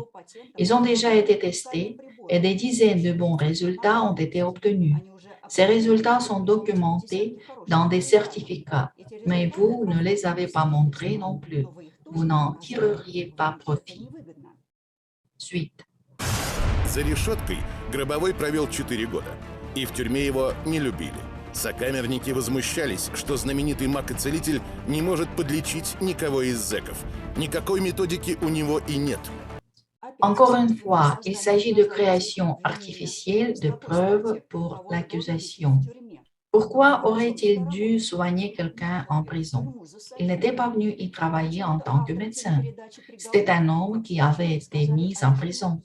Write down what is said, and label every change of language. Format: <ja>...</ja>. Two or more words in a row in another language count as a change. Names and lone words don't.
<fr>Ils ont déjà été testés et des dizaines de bons résultats ont été obtenus. Ces résultats sont documentés dans des certificats, mais vous ne les avez pas montrés non plus. Vous n'en tireriez pas profit. Suite.</fr> <ru>За решеткой Гробовой провел 4 года, и в тюрьме его не любили. Сокамерники возмущались, что знаменитый маг и целитель не может подлечить никого из зэков. Никакой методики у него и нет.</ru> <fr>Encore une fois, il s'agit de création artificielle de preuves pour l'accusation. Pourquoi aurait-il dû soigner quelqu'un en prison? Il n'était pas venu y travailler en tant que médecin. C'était un homme qui avait été mis en prison.</fr>